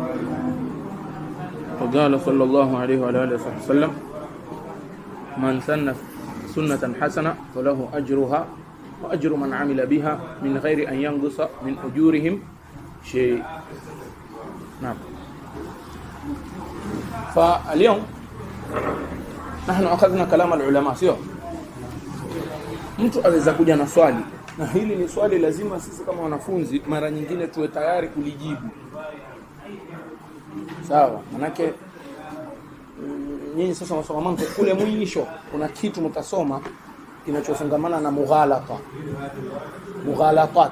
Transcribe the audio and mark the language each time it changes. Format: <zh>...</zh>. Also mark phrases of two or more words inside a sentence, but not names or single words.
<ar>وقال صلى الله عليه وآله وسلم: من سن سنة حسنة فله أجرها وأجر من عمل بها من غير أن ينقص من أجورهم شيء. نعم. فاليوم نحن أخذنا كلام العلماء.</ar> <sw>sio mtu aweza kuja na swali, na hili ni swali lazima sisi kama wanafunzi mara nyingine tuwe tayari kulijibu. Sawa? Manake nyinyi sasa msoma mambo kule mwisho kuna kitu mtasoma kinachofungamana na mughalatat.</sw>